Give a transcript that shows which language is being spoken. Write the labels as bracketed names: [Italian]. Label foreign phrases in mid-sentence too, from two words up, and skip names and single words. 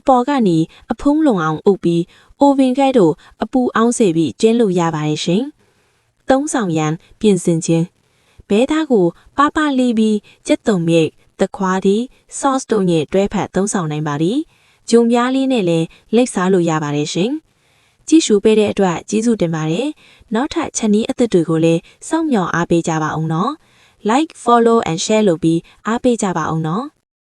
[Burmese] ပေါ်ကနေအဖုံးလုံအောင်အုပ်ပြီးအိုဗင်ကိုက်တို့အပူအောင်စေပြီးကျင်းလို့ရပါတယ်ရှင်။သုံးဆောင်ရန်ပြင်ဆင်ခြင်းဘဲသားကိုပပလေးပြီးကြက်တုံမြိတ်တခွားဒီ sauce တို့နဲ့တွဲဖက်သုံးဆောင်နိုင်ပါသည်။ဂျုံပြားလေးနဲ့လည်းလိပ်စားလို့ရပါတယ်ရှင်။ကြည့်ရှုပေးတဲ့အတွက်ကျေးဇူးတင်ပါတယ်။နောက်ထပ်ချက်နည်းအသစ်တွေကိုလည်းစောင့်မျှော်အားပေးကြပါအောင်နော်။ [English] Like, follow and share [Burmese] လုပ်ပြီးအားပေးကြပါအောင်နော်။